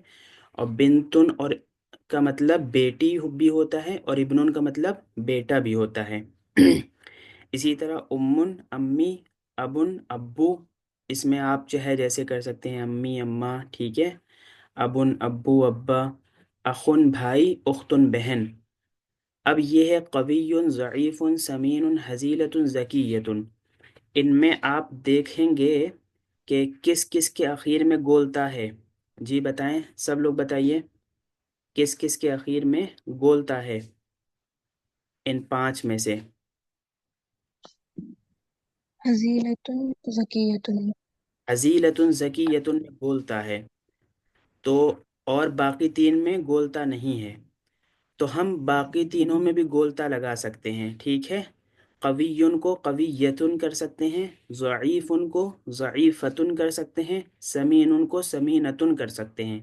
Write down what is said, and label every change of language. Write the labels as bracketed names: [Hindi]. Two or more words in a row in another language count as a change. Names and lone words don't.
[Hindi] और बिनतुन और का मतलब बेटी भी होता है और इब्नुन का मतलब बेटा भी होता है। इसी तरह उम्मुन अम्मी, अबुन अब्बू। इसमें आप चाहे जैसे कर सकते हैं, अम्मी अम्मा, ठीक है। अबुन अब्बू अब्बा। अखुन भाई, उख्तुन बहन। अब ये है [Arabic] قويٌّ ضعيفٌ سمينٌ هزيلةٌ ذكيةٌ. [Hindi] इनमें आप देखेंगे कि किस किस के आखिर में गोलता है। जी बताएं, सब लोग बताइए। किस किस के आखिर में गोलता है इन पांच में से? [Arabic] هزيلةٌ ذكيةٌ. هزيلةٌ ذكيةٌ [Hindi] में गोलता है, तो और बाकी तीन में गोलता नहीं है। तो हम बाकी तीनों में भी गोलता लगा सकते हैं, ठीक है। कवियुन को कवियतुन कर सकते हैं, ज़ईफ़ुन को ज़ईफ़तुन कर सकते हैं, समीनुन को समीनतुन कर सकते हैं।